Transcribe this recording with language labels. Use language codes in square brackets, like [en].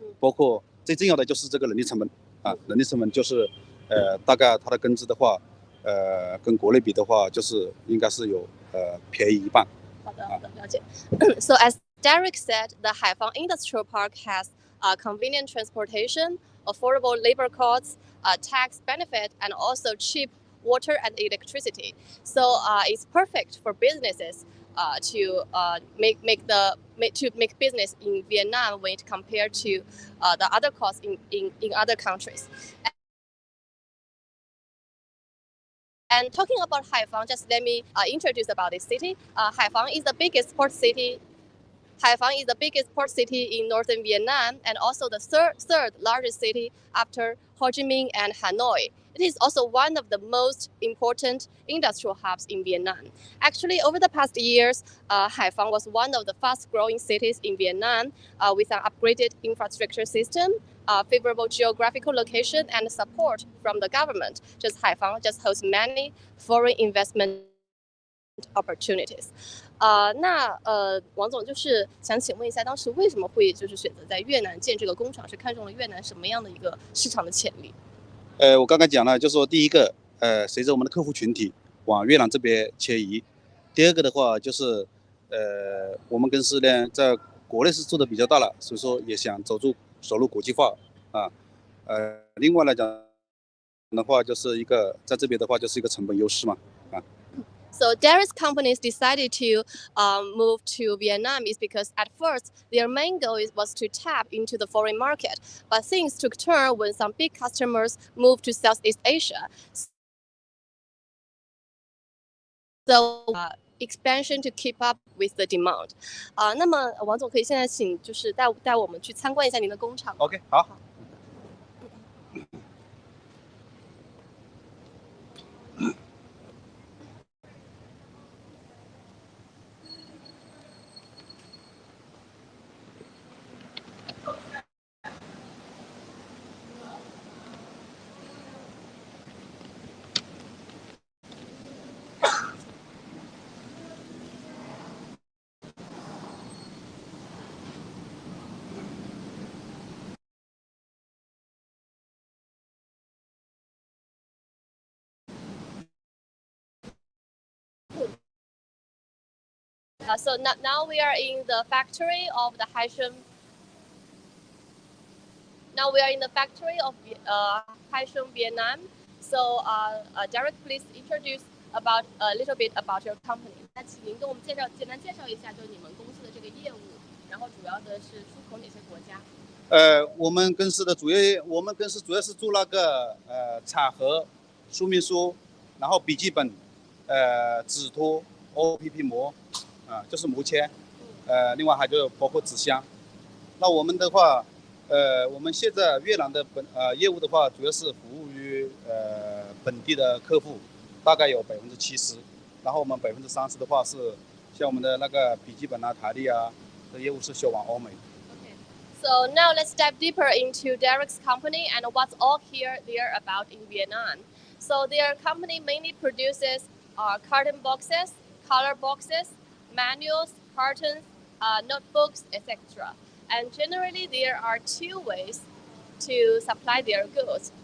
[zh] 包括最重要的就是这个人力成本啊，人力成本就是大概它的工资的话，跟国内比的话，就是应该是有便宜一半。好的，了解。 [en] So as Derek said, the Haiphong Industrial Park has convenient transportation, affordable labor costs, tax benefit, and also cheap water and electricity. So it's perfect for businesses to make business in Vietnam when it compared to the other costs in other countries. And talking about Haiphong, just let me introduce about this city. Haiphong is the biggest port city. Haiphong is the biggest port city in northern Vietnam and also the third largest city after Ho Chi Minh and Hanoi. It is also one of the most important industrial hubs in Vietnam. Actually, over the past years, Haiphong was one of the fast-growing cities in Vietnam with an upgraded infrastructure system, favorable geographical location, and support from the government. Haiphong hosts many foreign investment opportunities. [zh] 那王总就是想请问一下，当时为什么会就是选择在越南建这个工厂？是看中了越南什么样的一个市场的潜力？我刚刚讲了，就是说第一个，随着我们的客户群体往越南这边迁移；第二个的话，就是我们公司呢在国内是做的比较大了，所以说也想走入国际化啊。另外来讲的话，就是在这边的话就是一个成本优势嘛啊。 [en] So Derek's companies decided to move to Vietnam is because at first their main goal was to tap into the foreign market, but things took turn when some big customers moved to Southeast Asia. So expansion to keep up with the demand. [zh] 那么王总可以现在请就是带我们去参观一下您的工厂。 [en] OK， [zh] 好。 [en] So now we are in the factory of the Haishun. Now we are in the factory of Haishun, Vietnam. So Derek, please introduce a little bit about your company. [zh] 那请您跟我们简单介绍一下，就是你们公司的这个业务，然后主要的是出口哪些国家我们公司主要是做那个彩盒、说明书，然后笔记本、纸托、OPP 膜，就是膜签，另外还就包括纸箱。那我们的话，我们现在越南的业务的话，主要是服务于本地的客户，大概有70%，然后我们30%的话是像我们的那个笔记本啊、台历啊的业务是销往欧美。 [en] So now let's dive deeper into Derek's company and what's all here they're about in Vietnam. So their company mainly produces carton boxes, color boxes, manuals, cartons, notebooks, etc. And generally there are two ways to supply their goods.